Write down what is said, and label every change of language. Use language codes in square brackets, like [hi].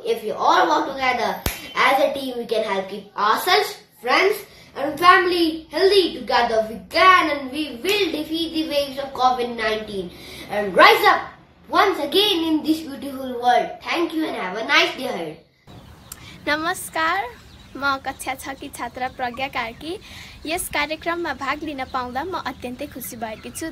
[en] If we all work together as a team, we can help keep ourselves, friends, and family healthy together. We can and we will defeat the waves of COVID-19 and rise up once again in this beautiful world. Thank you and have a nice day ahead. [ne] नमस्कार, म कक्षा 6 की छात्रा प्रज्ञा कार्की। यस कार्यक्रममा भाग लिन पाउँदा म अत्यन्तै खुसी भएकी छु।